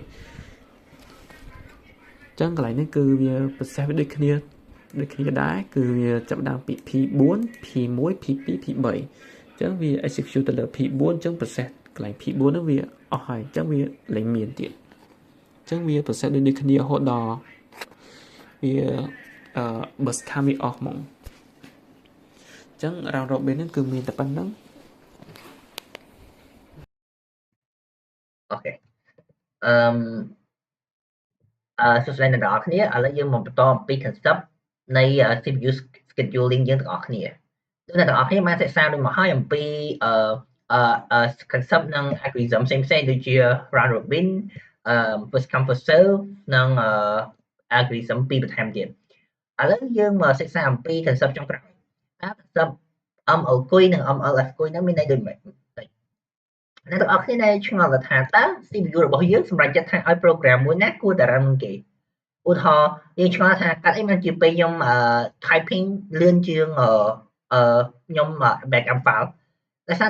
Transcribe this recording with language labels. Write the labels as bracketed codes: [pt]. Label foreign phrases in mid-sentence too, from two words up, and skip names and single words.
[km] ញ្ចឹងកន្លែងនេះគឺវា process វាដូចគ្នាដែរគឺវាចាប់ដើមពី P4 P1 P2 P3 អញ្ចឹងវា execute ទៅលើ P4 អញ្ចឹង process កន្លែង P4 ហ្នឹងវាអស់ហើយអញ្ចឹងវាលែងមានទៀតអញ្ចឹងវា process ដូចគ្នារហូតដល់វា [en] burst time [km] វាអស់ហ្មងអញ្ចឹង [en] round robin [km] ហ្នឹងគឺមានតែប៉ុណ្្នឹង អូខេសួស្តីអ្នកទាំងអស់គ្នាឥឡូវយើងមកបន្តអំពី concept នៃ [en] CPU scheduling [km] យើងទាំងអស់គ្នាដូចអ្នកទាំងអស់គ្នាបានសិក្សាដូចមកហើយអំពី concept និង algorithm ផ្សេងៗដូចជា [en] round robin first come first serve [km] និង algorithm ពីរបន្ថែមទៀតឥឡូវយើង មកសិក្សាអំពី concept ចុងក្រោយconcept ML គុយនិង MLF គុយហ្នឹងមានន័យដូចម៉េចអ្នកទាំងអស់គ្នាដែលឆ្ងល់ថាតើ CPU របស់យើងសម្រាប់ចាត់ថាឲ្យ program មួយណា គួរតែ run មុនគេឧទាហរណ៍យើងឆ្ងល់ថាកាត់អីមិនជាពេលខ្ញុំ typing លឿនជាងខ្ញុំ [en] backup file [km] ដោយសារ